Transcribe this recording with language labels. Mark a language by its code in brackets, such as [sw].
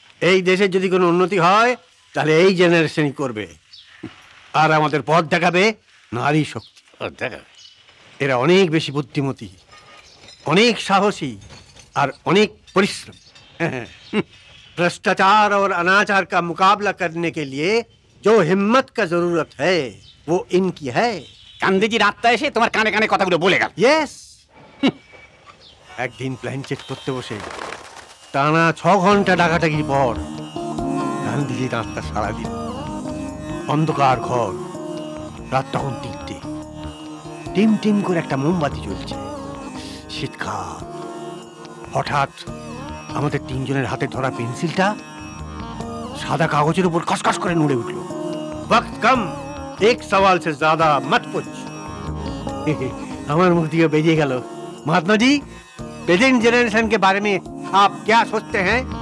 [bn] এই দেশের যদি কোনো উন্নতি হয় তাহলে এই জেনারেশনই করবে, আর আমাদের পথ দেখাবে নারী শক্তি। এরা অনেক বেশি বুদ্ধিমতী, অনেক সাহসী আর অনেক परिश्रम। [hi] भ्रष्टाचार और अनाचार का मुकाबला करने के लिए जो हिम्मत का जरूरत है वो इनकी है। [bn] গান্ধীজির আত্মা এসে তোমার কানে কানে কথাগুলো বলে গেল। [en] Yes. [bn] একদিন প্ল্যান চেক করতে বসে টানা 6 ঘন্টা ডাকাটাকির পর গান্ধীজির আত্মা সারা দিল। অন্ধকার ঘর, রাত তখন 3টে, টিম টিম করে একটা মোমবাতি জ্বলছে। শীতকাল। হঠাৎ আমাদের 3 জনের হাতে ধরা পেন্সিলটা সাদা কাগজের উপর কসকস করে নড়ে উঠল। [hi] वक्त कम, एक सवाल से ज्यादा मत पूछ। [bn] আমার মুখ দিয়ে বেরিয়ে গেল, [hi] महात्मा जी प्रेजेंट जनरेशन के बारे में आप क्या सोचते हैं?